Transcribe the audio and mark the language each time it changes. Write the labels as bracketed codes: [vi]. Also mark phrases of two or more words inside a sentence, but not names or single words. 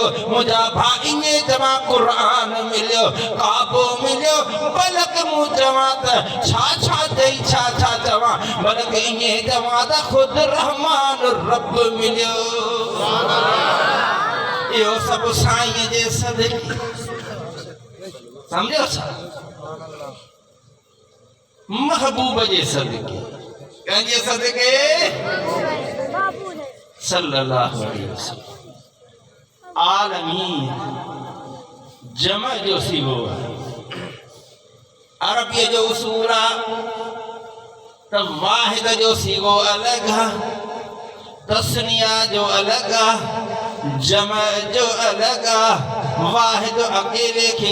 [sd] मुंहिंजा भाई ने चवां क़ुरान मिलियो काबो मिलियो बल्कि मूं चवां त छा चई छा चवां बल्कि ईअं चवां त ख़ुदि रहमान रब मिलियो इहो सभु साईं जे सदिक़े सम्झो छा महबूब जे सदिक़े कंहिंजे सदिक़े [ar] صلى الله عليه وسلم [sd] आलमीन जमा जो सीगो अरबीअ जो उसूल आहे त वाहिद जो सीगो अलॻि आहे तस्निया जो अलॻि आहे जमा जो अलगा वाहिद अकेले खे